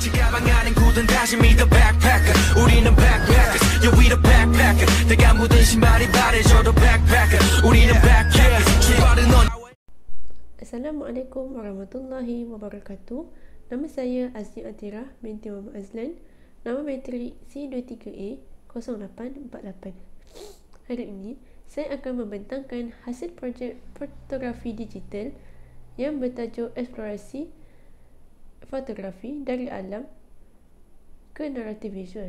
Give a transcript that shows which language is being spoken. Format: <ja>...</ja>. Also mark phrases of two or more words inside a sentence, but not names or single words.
<ko>가방안엔 굳은 다짐이</ko> <en>the backpacker</en> <ko>우리는</ko> <en>backpackers yeah we the backpacker</en> <ko>내가 묻은 신발이 바래져도 backpacker 우리는 backpackers 출발은 넌</ko> <ar>السلام عليكم ورحمة الله وبركاته.</ar> <ms>Nama saya Azli Atirah binti Muhammad Azlan. Nama matrik C23A0848. Hari ini saya akan membentangkan hasil projek fotografi digital yang bertajuk Eksplorasi Fotografi dari Alam ke Naratif Visual.</ms>